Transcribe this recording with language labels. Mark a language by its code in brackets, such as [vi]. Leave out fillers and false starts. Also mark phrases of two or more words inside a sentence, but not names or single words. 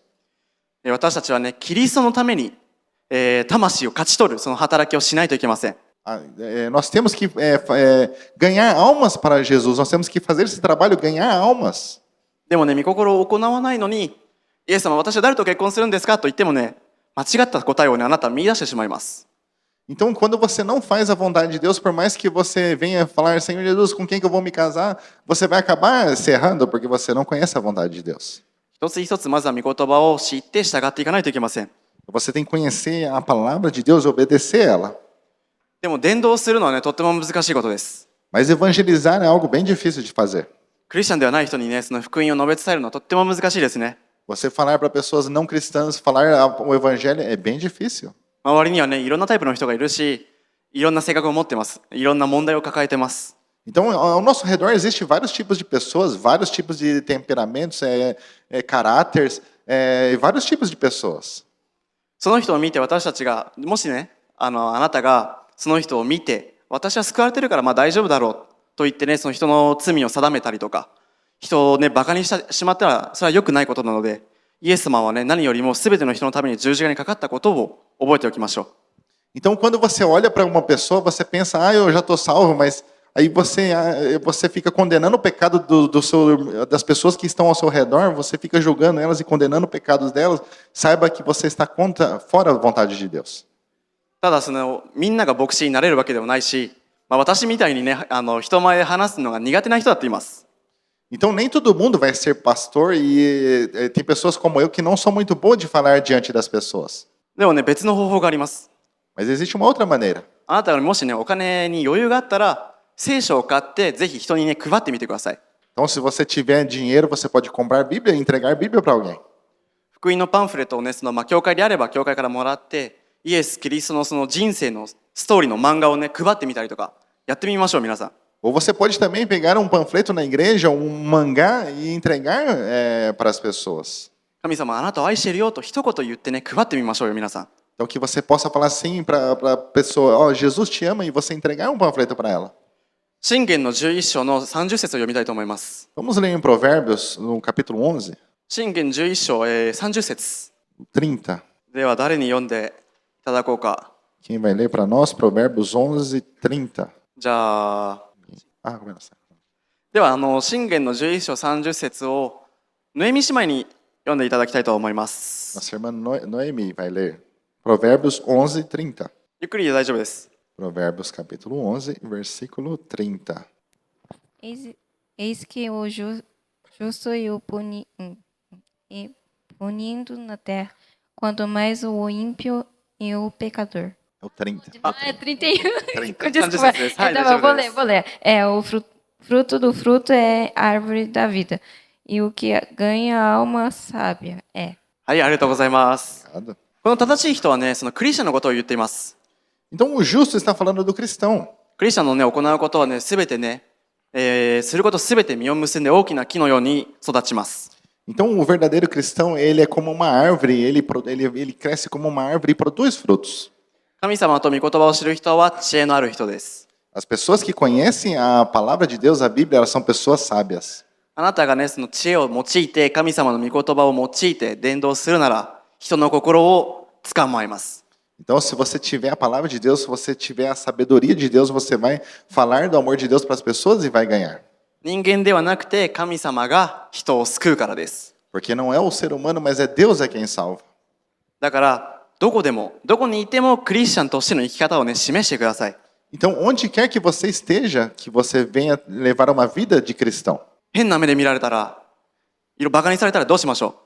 [ja] 私たちはね、キリストのために、魂を勝ち取る、その働きをしないといけません。 [pt] Nós temos que ganhar almas para Jesus, nós temos que fazer esse trabalho, ganhar almas. [ja] でもね、御心を行わないのに、イエス様、私は誰と結婚するんですかと言ってもね、間違った答えをね、あなたは見出してしまいます。 [pt] Então, quando você não faz a vontade de Deus, por mais que você venha falar, Senhor Jesus, com quem que eu vou me casar, você vai acabar se errando, porque você não conhece a vontade de Deus. [ja] 一つ一つまずは御言葉を知って従っていかないといけません。 [pt] Você tem que conhecer a palavra de Deus e obedecer ela. [ja] でも伝道するのはね、とっても難しいことです。 [pt] Mas evangelizar é algo bem difícil de fazer. [ja] クリスチャンではない人にね、その福音を述べ伝えるのはとっても難しいですね。 [pt] Você falar para pessoas não cristãs, falar o evangelho é bem difícil. [ja] 周りにはね、いろんなタイプの人がいるし、いろんな性格を持ってます。いろんな問題を抱えてます。 [pt] Então, ao nosso redor existe vários tipos de pessoas, vários tipos de temperamentos, caráteres, vários tipos de pessoas. [ja] その人を見て私たちが、もしね、あなたがその人を見て、私は救われてるからまあ大丈夫だろうと言ってね、その人の罪を定めたりとか、人をね、バカにしてしまったら、それは良くないことなので、 イエス様はね、何よりも全ての人のために十字架にかかったことを覚えておきましょう。 [pt] Então, quando você olha para uma pessoa, você pensa, eu já estou salvo, mas aí você fica condenando o pecado das pessoas que estão ao seu redor, você fica julgando elas e condenando os pecados delas. Saiba que você está fora da vontade de Deus. [ja] ただみんなが牧師になれるわけでもないし、私みたいにね、人前で話すのが苦手な人だっています。 [pt] Então, nem todo mundo vai ser pastor e tem pessoas como eu que não são muito boas de falar diante das pessoas. [ja] でもね、別の方法があります。 [pt] Mas existe uma outra maneira. [ja] あなたがもしね、お金に余裕があったら、聖書を買ってぜひ人にね、配ってみてください。 [pt] Então, se você tiver dinheiro, você pode comprar Bíblia e entregar Bíblia para alguém. [ja] 福音のパンフレットをね、教会であれば教会からもらって、イエス・キリストの人生のストーリーの漫画をね、配ってみたりとか、やってみましょう、皆さん。 [pt] Ou você pode também pegar um panfleto na igreja, um mangá e entregar para as pessoas. [ja] 神様、あなたを愛しているよと一言言ってね、配ってみましょうよ、皆さん。 [pt] Então, que você possa falar assim para a pessoa, Jesus te ama, e você entregar um panfleto para ela. [ja] 箴言の11章の30節を読みたいと思います。 [pt] Vamos ler em Provérbios, no capítulo 11, [ja] 箴言11章、30節。 [pt] 30. [ja] では誰に読んでいただこうか。 Quem vai ler para nós? Provérbios 11, 30. じゃあ、ごめんなさい。では箴言の11章30節をノエミ姉妹に読んでいただきたいと思います。 [pt] Nossa irmã Noemi vai ler. Provérbios 11, 30. [ja] ゆっくりで大丈夫です。 [pt] Provérbios capítulo 11, versículo 30. Eis que o justo e o punindo na terra, quanto mais o ímpio e o pecador. É o 30. É 31. 30. Desculpa. Então, vou ler. O fruto do fruto é árvore da vida, e o que ganha a alma sábia é. [ja] はい、ありがとうございます。 [pt] Obrigado. [ja] この正しい人はね、クリスチャンのことを言っています。 [pt] Então, o justo está falando do cristão. [ja] クリスチャンのね、行うことはね、すべてね、することすべて実を結んで大きな木のように育ちます。 [pt] Então, o verdadeiro cristão, ele é como uma árvore, ele cresce como uma árvore e produz frutos. [ja] 神様と御言葉を知る人は知恵のある人です。 [pt] As pessoas que conhecem a palavra de Deus, a Bíblia, elas são pessoas sábias. [ja] あなたがね、知恵を用いて、神様の御言葉を用いて伝道するなら、人の心を掴まえます。 [pt] Então, se você tiver a palavra de Deus, se você tiver a sabedoria de Deus, você vai falar do amor de Deus para as pessoas e vai ganhar. [ja] 人間ではなくて、神様が人を救うからです。 [pt] Porque não é o ser humano, mas é Deus quem salva. [ja] だから、どこにいてもクリスチャンとしての生き方をね、示してください。 [pt] Então, onde quer que você esteja, que você venha levar uma vida de cristão. [ja] 変な目で見られたら、バカにされたらどうしましょ